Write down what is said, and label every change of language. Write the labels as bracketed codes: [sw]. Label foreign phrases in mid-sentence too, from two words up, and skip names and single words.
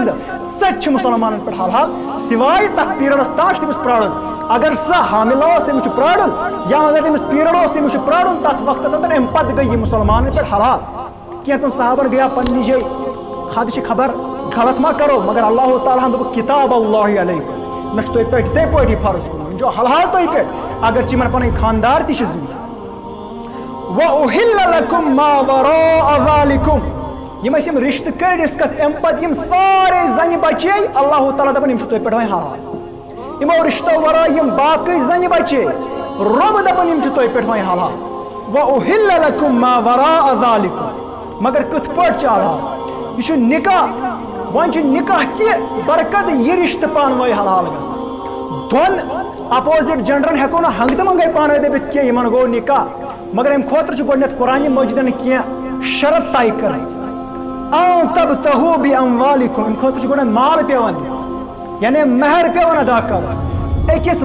[ks] زندٕ سۄ تہِ چھِ مُسلمانن پٮ۪ٹھ حلال سوائے تتھ پیریڈس تام چھُ تٔمِس پرارُن اگر سۄ حاملہ ٲس تٔمِس چھُ پرارُن یا اگر تٔمِس پیریڈ اوس تٔمِس چھُ پرارُن تتھ وقتس اندر امہِ پتہٕ گٔے یہِ مُسلمانن پٮ۪ٹھ حلال کینٛژن صحابن گٔیا پننہِ جایہِ خدشہِ خبر غلط ما کرو مگر اللہ تعالیٰ ہن دوٚپُکھ [ar] کتاب اللہ علیکم [ks] مےٚ چھُ تۄہہِ پٮ۪ٹھ یِتھٕے پٲٹھی فرض کوٚرمُت یِم چھُ حلال تۄہہِ پٮ۪ٹھ اگر چھِ یِمن پنٕنۍ خاندار تہِ چھِ زندٕ [ar] وَأُحِلَّ لَكُم مَا وَرَاءَ ذَلِكُم [ks] یِم ٲسۍ یِم رشتہٕ کٔرۍ ڈسکس امہِ پتہٕ یِم سارے زنہِ بچے اللہ تعالیٰ دپان یِم چھِ تۄہہِ پٮ۪ٹھ وۄنۍ حلال یِمو رشتو ورٲے یِم باقٕے زنہِ بچے رۄب دپان یِم چھِ تۄہہِ پٮ۪ٹھ وۄنۍ حلال [ar] وَأُحِلَّ لَكُم مَا وَرَاءَ ذَلِكُم [ks] مگر کِتھ پٲٹھۍ چھُ حلال یہِ چھُ نکاح وۄنۍ چھُ نکاح کہِ برکت یہِ رشتہٕ پانہٕ ؤنۍ حلال گژھان دۄن [en] opposite genders [ks] ہیٚکو نہٕ ہنٛگتہٕ منٛگے پانہٕ ؤنۍ دٔپِتھ کینٛہہ یِمن گوٚو نکاح مگر امہِ خٲطرٕ چھُ گۄڈٕنیتھ قرآنہِ مجیٖدن کینٛہہ شرط طے کرٕنۍ [ar] اَن تَبتَغوٗ بِأَموالِكُم [ks] امہِ خٲطرٕ چھُ گۄڈٕنیتھ مال پیٚوان دیُن یعنی مہر پیٚوان ادا کرُن أکِس